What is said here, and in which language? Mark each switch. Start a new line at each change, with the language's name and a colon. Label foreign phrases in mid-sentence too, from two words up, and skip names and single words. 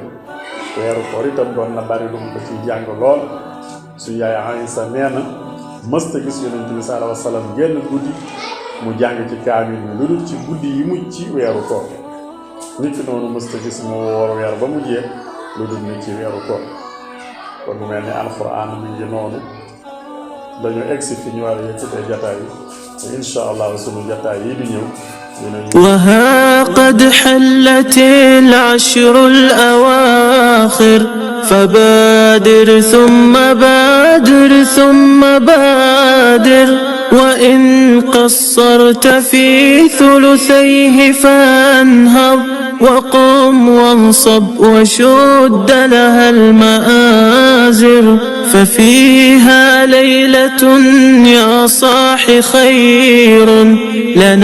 Wolof: ñaari yoon weeru koor itam doon na bari lu mu ko ciy jàng lool su yaay Aysa nee na mësta gis yonent bi
Arabic: صلى الله عليه وسلم
Wolof: génn guddi mu jàng ci kaamil bi lu dul ci guddi yi mujj ci weeru koor nit ki noonu mësta gis mu woor weer ba mu jeex lu dul ni ci weeru koor kon mu mel ni alxuraan mi ngi noonu dañu egsi fi ñu war a yëkkatee jataay yi te
Arabic: إن شاء الله
Wolof: sunu jataay yi di ñëw
Arabic: وها قد حلت العشر الأواخر فبادر ثم بادر ثم بادر وإن قصرت في ثلثيه فانهض وقم وانصب وشد لها المآزر ففيها ليلة يا صاح خير لنا